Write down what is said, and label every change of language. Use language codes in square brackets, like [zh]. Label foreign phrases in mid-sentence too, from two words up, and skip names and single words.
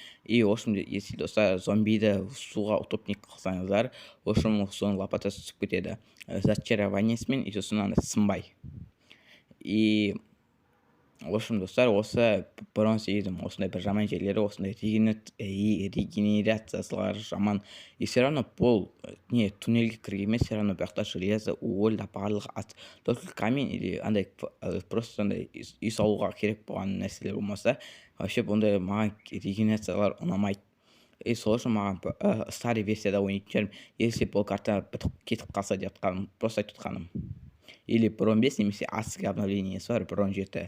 [kk] Если достар зомбиді суға утопник қылсаңыздар, соның лопатасы түсіп кетеді зачарованиесімен, сосын сынбай. Достар, осы Брон 8-дің осындай бір жаман жерлері, осындай регенерациясылар жаман. [ru] Все равно [kk] бұл туннельге кірген емес, [ru] все равно [kk] бұяқта железо, уголь барлығы аз. [ru] Только камень или [kk] андай просто үй салуға керек болған нәрселер болмаса, вообще бұндай маған регенерациялар ұнамайды. Сол үшін маған старый версияда ойнайтын жерім. Если бұл карта кетіп қалса деп жатқаным, просто айтып жатқаным. Или Брон 5 немесе авторский обновлениесі бар, Брон 7.